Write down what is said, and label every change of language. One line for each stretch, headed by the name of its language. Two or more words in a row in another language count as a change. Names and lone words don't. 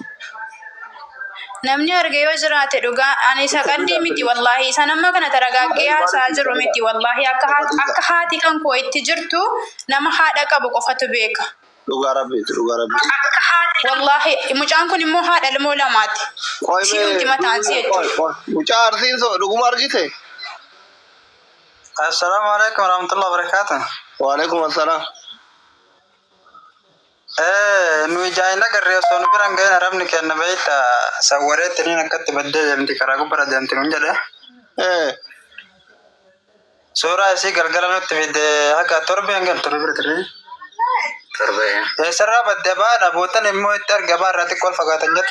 Oromo: Namni arge yoo jiraate dhugaa ani isa qaddii miti wallaahi isa nama kana taragaaggee haasaa jiru miti wallaahi akka haati kan koo itti jirtu nama haadha qabu qofatu beeka. Dhugaa rabbiiti. Wallahi mucaan kun immoo haadha ilmoo lamaati. Si'uuti mataan si jechuudha. Mucaa arsiin dhuguma argite?
Arabic: السلام عليكم ورحمة الله وبركاته. وعليكم السلام.
Oromo: Nu jaayina garree osoo nu biran ga'een arabni kenna beekta sawwareetti niin akkatti baddee deemti karaa gubbara deemti nun jedhe. Suuraa isii galgala nutti fide haga torbeen gal torbe bira ture. Eessarraa badde baadha bootan immoo itti arga baarraa xiqqool fagaatan jette.